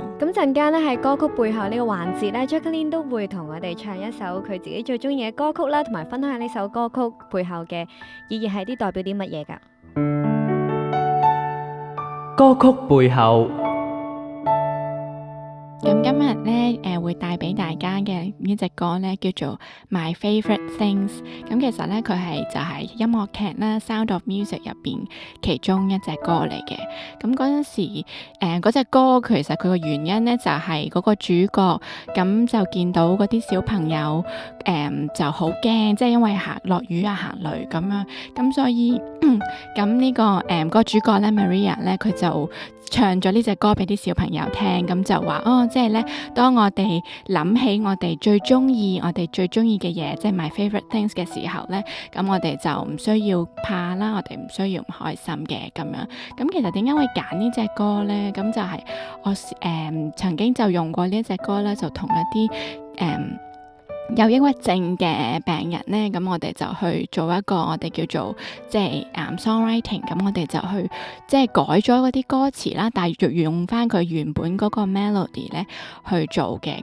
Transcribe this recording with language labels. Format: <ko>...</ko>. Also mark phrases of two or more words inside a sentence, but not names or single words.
<yue>咁陣間咧喺歌曲背後呢個環節咧 Jacqueline 都會同我哋唱一首佢自己最中意嘅歌曲啦，同埋分享下呢首歌曲背後嘅意義係啲代表啲乜嘢㗎？歌曲背後咁今日咧會帶俾大家嘅呢隻歌咧叫做 My Favorite Things。咁其實咧佢就係音樂劇啦《Sound of Music》入邊其中一隻歌嚟嘅。咁嗰陣時嗰隻歌其實佢個原因咧就係嗰個主角咁就見到嗰啲小朋友就好驚，即係因為落雨啊行雷咁樣，咁所以咁呢個個主角咧 Maria 咧佢就唱咗呢隻歌俾啲小朋友聽，咁就話即係咧，當我哋諗起我哋最中意嘅嘢，即係</yue> <en>my favorite things</en> <yue>嘅時候咧，咁我哋就唔需要怕啦，我哋唔需要唔開心嘅咁樣。咁其實點解會揀呢隻歌咧？咁就係我曾經就用過呢一隻歌咧，就同一啲有抑鬱症嘅病人咧，咁我哋就去做一個我哋叫做即係songwriting，咁我哋就去即係改咗嗰啲歌詞啦，但係用翻佢原本嗰個 melody 咧去做嘅。</yue>